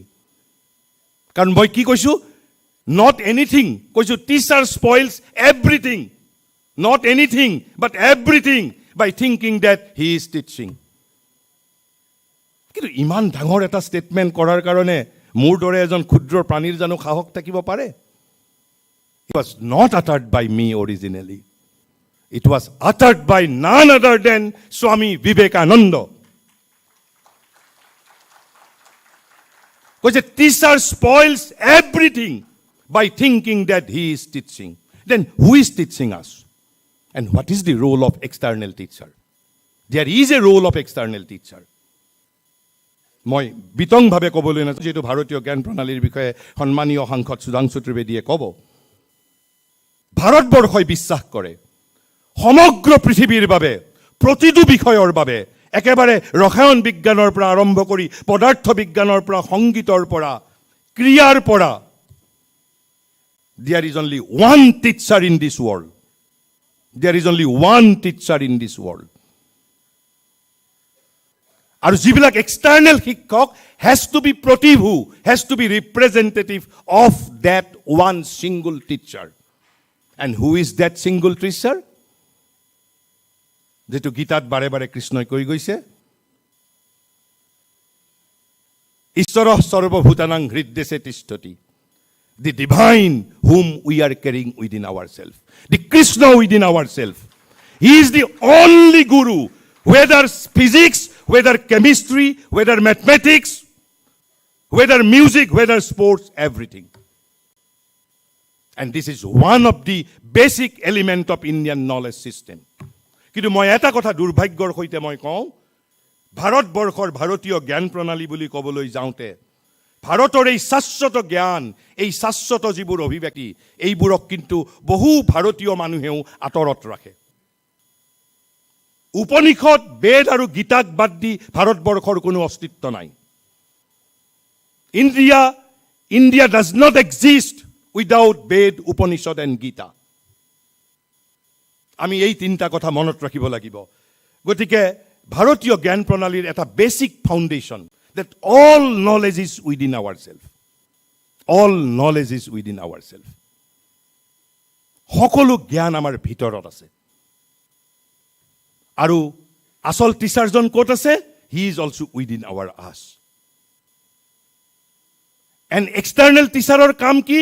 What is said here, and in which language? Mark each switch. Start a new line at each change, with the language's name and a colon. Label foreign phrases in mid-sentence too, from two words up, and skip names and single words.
Assamese: কাৰণ মই কি কৈছোঁ,
English: not anything, কৈছোঁ teacher spoils everything, not anything but everything by thinking that he is teaching.
Assamese: কিন্তু ইমান ডাঙৰ এটা ষ্টেটমেণ্ট কৰাৰ কাৰণে মোৰ দৰে এজন ক্ষুদ্ৰ প্ৰাণীৰ জানো সাহস থাকিব পাৰে?
English: It was not uttered by me originally. It was uttered by none other than Swami Vivekananda. Because a teacher spoils everything by thinking that he is teaching. Then who is teaching us? And what is the role of external teacher? There is a role of external teacher.
Assamese: মই বিতংভাৱে ক'বলৈ নাযাওঁ, যিহেতু ভাৰতীয় জ্ঞান প্ৰণালীৰ বিষয়ে সন্মানীয় সাংসদ সুধাংশু ত্ৰিবেদীয়ে ক'ব। ভাৰতবৰ্ষই বিশ্বাস কৰে সমগ্ৰ পৃথিৱীৰ বাবে প্ৰতিটো বিষয়ৰ বাবে, একেবাৰে ৰসায়ন বিজ্ঞানৰ পৰা আৰম্ভ কৰি পদাৰ্থ বিজ্ঞানৰ পৰা, সংগীতৰ পৰা, ক্ৰিয়াৰ পৰা,
English: there is only one teacher in this world. There is only one teacher in this world.
Assamese: আৰু যিবিলাক
English: এক্সটাৰ্নেল শিক্ষক has to be প্ৰতিভু, has to be representative of that one single teacher. and who is that single teacher?
Assamese: যিটো গীতাত বাৰে বাৰে কৃষ্ণই কৈ গৈছে,
Sanskrit: ঈশ্বৰ সৰ্বভূতানাং হৃদদেশে তিষ্ঠতি,
English: the divine whom we are carrying within ourselves, the Krishna within ourselves. He is the only guru, whether physics, whether chemistry, whether mathematics, whether music, whether sports, everything. And this is one of the basic element of Indian knowledge system.
Assamese: কিন্তু মই এটা কথা দুৰ্ভাগ্যৰ সৈতে মই কওঁ, ভাৰতবৰ্ষৰ ভাৰতীয় জ্ঞান প্ৰণালী বুলি ক'বলৈ যাওঁতে ভাৰতৰ এই শাশ্বত জ্ঞান, এই শাশ্বত যিবোৰ অভিব্যক্তি, এইবোৰক কিন্তু বহু ভাৰতীয় মানুহেও আঁতৰত ৰাখে। উপনিষদ, বেদ আৰু গীতাক বাদ দি ভাৰতবৰ্ষৰ কোনো অস্তিত্ব নাই।
English: India does not exist without Veda, Upanishad and Gita.
Assamese: আমি এই তিনিটা কথা মনত ৰাখিব লাগিব। গতিকে ভাৰতীয় জ্ঞান প্ৰণালীৰ এটা
English: basic foundation that all knowledge is within ourselves. All knowledge is within ourselves.
Assamese: সকলো জ্ঞান আমাৰ ভিতৰত আছে আৰু আসল টিচাৰজন ক'ত আছে?
English: He is also within our us. An external teacherৰ
Assamese: কাম কি?